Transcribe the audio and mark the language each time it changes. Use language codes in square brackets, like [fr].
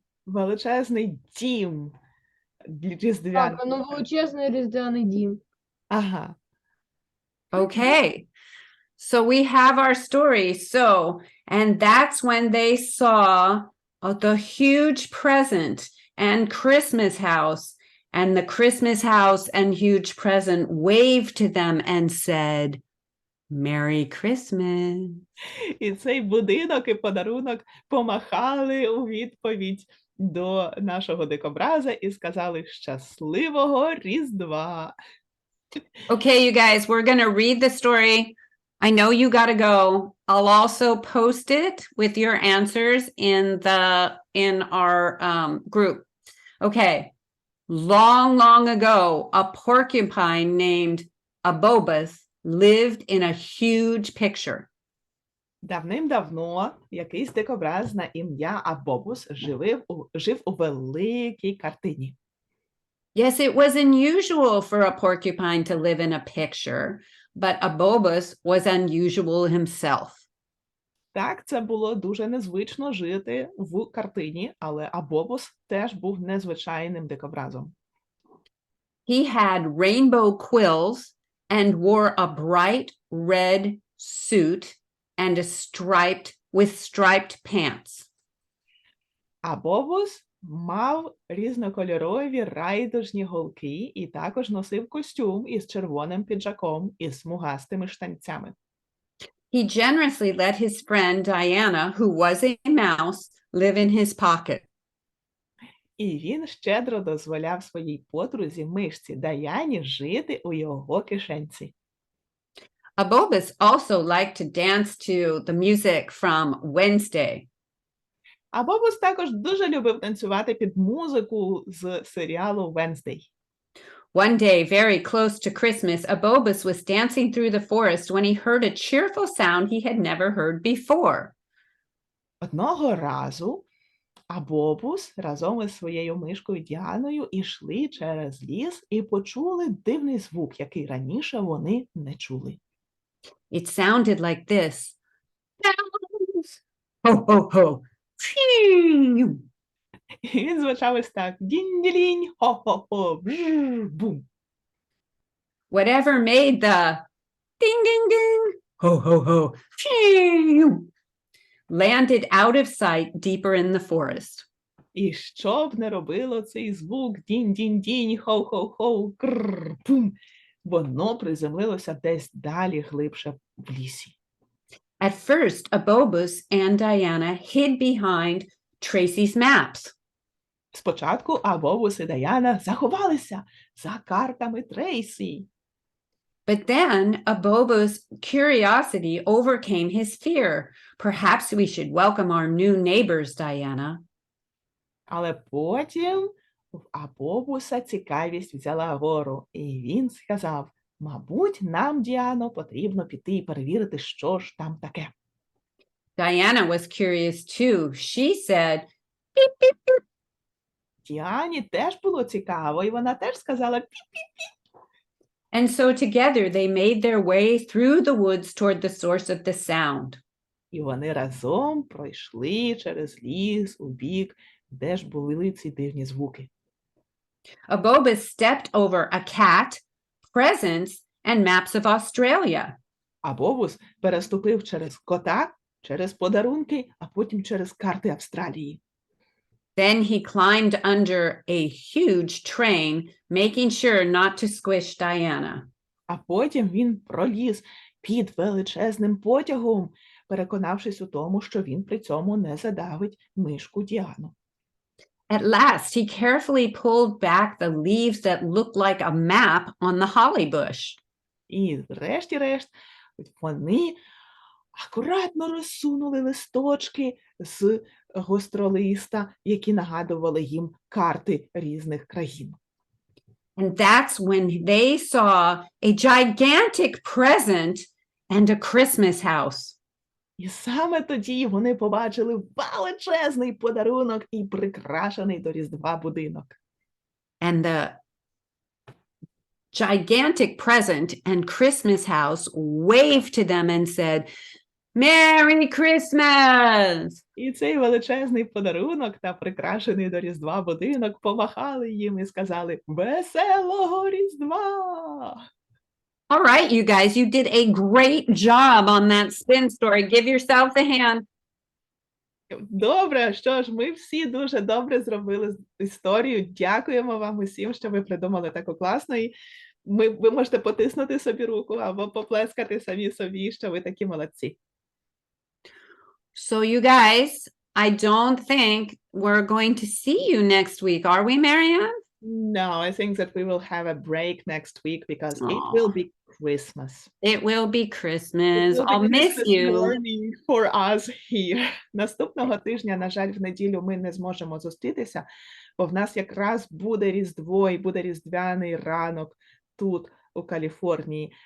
[uk] Величезний дім різдвяний. Так, ну величезний різдвяний дім. Ага. [en] Okay. So we have our story. So, and that's when they saw the huge present and Christmas house, and the Christmas house and huge present waved to them and said, Merry Christmas. [uk] І цей будинок і подарунок помахали у відповідь до нашого дикобраза і сказали «Щасливого Різдва!» [en] Okay, you guys, we're going to read the story. I know you got to go. I'll also post it with your answers in our group. Okay. Long ago, a porcupine named Abobus lived in a huge picture. [uk] Давним-давно якийсь дикобраз на ім'я Абобус жив у великій картині. [en] Yes, it was unusual for a porcupine to live in a picture, but Abobus was unusual himself. [uk] Так, це було дуже незвично жити в картині, але Абобус теж був незвичайним дикобразом. [en] He had rainbow quills and wore a bright red suit and with striped pants. [uk] Абобус мав різнокольорові райдужні голки і також носив костюм із червоним піджаком і смугастими штанцями. [en] He generously let his friend Diana, who was a mouse, live in his pocket. [uk] І він щедро дозволяв своїй подрузі мишці Даяні жити у його кишенці. [en] Abobus also liked to dance to the music from Wednesday. [uk] Абобус також дуже любив танцювати під музику з серіалу Wednesday. [en] One day, very close to Christmas, Abobus was dancing through the forest when he heard a cheerful sound he had never heard before. [uk] Одного разу Абобус разом із своєю мишкою Діаною ішли через ліс і почули дивний звук, який раніше вони не чули. [en] It sounded like this. Bells! Ho, ho, ho! Phew! [uk] І він звучав ось так: дінь-ділінь, хо-хо-хо, бжж-бум. [en] Whatever made the ding, ding, ding, ho, ho, ho, phew, landed out of sight deeper in the forest. [uk] І що б не робило цей звук дінь-дінь-дінь, хо-хо-хо, кррр-бум, воно приземлилося десь далі глибше в лісі. [en] At first, Abobus and Diana hid behind Tracy's maps. [uk] Спочатку Абобус і Даяна заховалися за картами Трейсі. [en] But then Abobo's curiosity overcame his fear. Perhaps we should welcome our new neighbors, Diana. [uk] Але потім в Абобуса цікавість взяла гору, і він сказав, мабуть, нам, Діано, потрібно піти і перевірити, що ж там таке. [en] Diana was curious too. She said, [uk] Діані теж було цікаво, і вона теж сказала піп. [en] and so together they made their way through the woods toward the source of the sound. [uk] І вони разом пройшли через ліс у бік, де ж були ці дивні звуки. [en] Abobus stepped over a cat, presents, and maps of Australia. [uk] А Бобус переступив через кота, через подарунки, а потім через карти Австралії. [en] Then he climbed under a huge train, making sure not to squish Diana. [uk] А потім він проліз під величезним потягом, переконавшись у тому, що він при цьому не задавить мишку Діану. [en] At last, he carefully pulled back the leaves that looked like a map on the holly bush. [uk] І врешті-решт вони акуратно розсунули листочки з гостролиста, які нагадували їм карти різних країн. [en] And that's when they saw a gigantic present and a Christmas house. [uk] І саме тоді вони побачили величезний подарунок і прикрашений до Різдва будинок. [en] And the gigantic present and Christmas house waved to them and said, Merry Christmas! [uk] І цей величезний подарунок та прикрашений до Різдва будинок помахали їм і сказали «Веселого Різдва!» [en] All right, you guys, you did a great job on that spin story. Give yourselves a hand. [uk] Добре, що ж, ми всі дуже добре зробили історію. Дякуємо вам усім, що ви придумали таку класну. І ви можете потиснути собі руку або поплескати самі собі, що ви такі молодці. [en] So, you guys, I don't think we're going to see you next week, are we, Marianne? No, I think that we will have a break next week because it will be Christmas. It will be Christmas. It will be I'll miss Christmas you. morning for us here. [uk] Наступного тижня, на жаль, в неділю ми не зможемо зустрітися, бо в нас якраз буде Різдво і буде різдвяний ранок тут, у Каліфорнії.